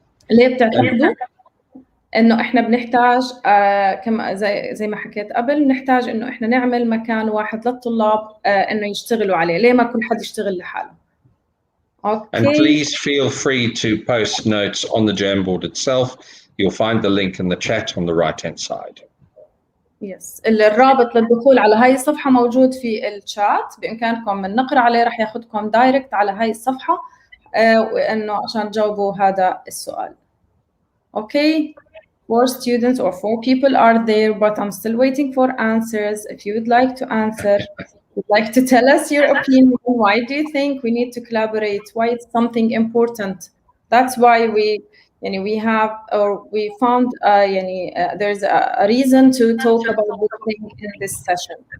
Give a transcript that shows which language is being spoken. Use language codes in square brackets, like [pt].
[ar] ليه بتعتقدوا انه احنا بنحتاج كما زي ما حكيت قبل, نحتاج انه احنا نعمل مكان واحد للطلاب انه يشتغلوا عليه, ليه ما كل حد يشتغل لحاله؟ Okay. [en] And please feel free to post notes on the Jamboard itself. You'll find the link in the chat on the right-hand side. Yes. [ar] الرابط للدخول على هاي الصفحة موجود في الشات, بإمكانكم من نقر عليه راح ياخدكم دايركت على هاي الصفحة وإنه عشان تجاوبوا هذا السؤال. [en] Okay, 4 students or 4 people are there, but I'm still waiting for answers. If you would like to answer, would like to tell us your opinion. Why do you think we need to collaborate? Why it's something important? That's why we found there's a reason to talk about this thing in this session.